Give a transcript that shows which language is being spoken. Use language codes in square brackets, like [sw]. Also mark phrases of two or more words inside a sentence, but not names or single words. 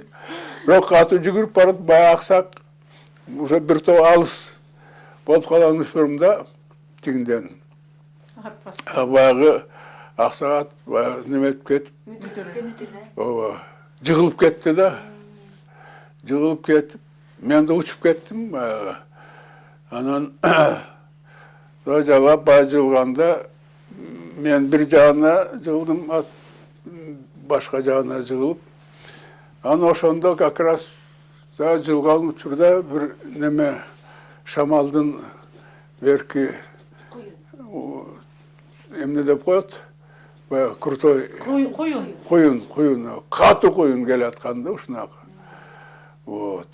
[ky] Бирок катуу жүгүрүп барып баягы аксак уже бир топ алыс болуп калган учурумда тигинден баягы аксак ат неметип кетип, ооба, жыгылып кетти да. Жыгылып кетип, мен да учуп кеттим баягы. [kk] Анан жалап бай жығылғанда, мен бір жағына жығылдым, ат башқа жағына жығылып. [ky] Аны ошондо [ru] как раз [ky] жығылған учурда бір неме шамалдың берки эмне деп коет, крутой куюн, катуу куюн келатканда ушунак. Вот.